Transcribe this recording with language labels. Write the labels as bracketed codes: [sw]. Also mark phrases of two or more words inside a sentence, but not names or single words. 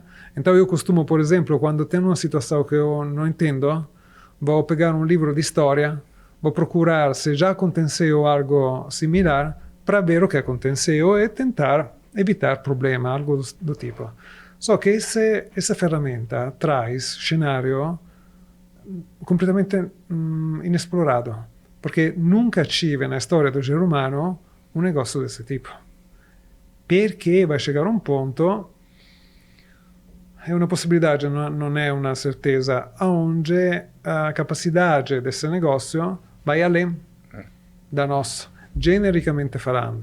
[pt] Então, eu costumo, por exemplo, quando tenho uma situação que eu não entendo, vou pegar um livro de história, vou procurar se já aconteceu algo similar para ver o que aconteceu e tentar evitar problema, algo do tipo. Só que essa ferramenta traz cenário completamente inexplorado, porque nunca tive na [it] storia do genere umano [pt] un negócio desse tipo. Perché vai chegar um ponto, é uma possibilidade, não é uma certeza, onde a capacidade desse negócio vai além da nossa, genericamente falando.